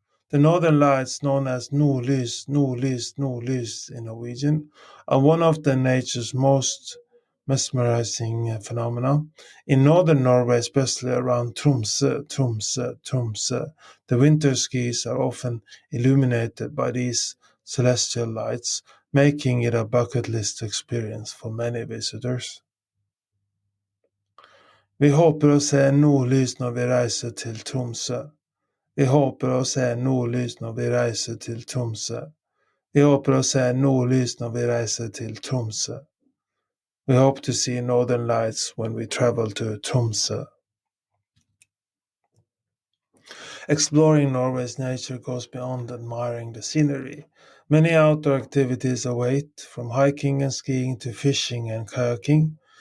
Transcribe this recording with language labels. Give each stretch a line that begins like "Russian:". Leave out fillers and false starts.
English: The northern lights, known as nordlys, nordlys, nordlys in Norwegian, are one of the nature's most mesmerizing phenomena. In northern Norway, especially around Tromsø, Tromsø, Tromsø, the winter skis are often illuminated by these celestial lights, making it a bucket list experience for many visitors.
Norwegian: Vi håper å se nordlys når vi reiser til Tromsø. Vi håper å se nordlys når vi reiser til Tromsø. Vi håper å se nordlys når vi reiser til Tromsø.
English: We hope to see northern lights when we travel to Tromsø. Exploring Norway's nature goes beyond admiring the scenery. Many outdoor activities await, from hiking and skiing to fishing and kayaking.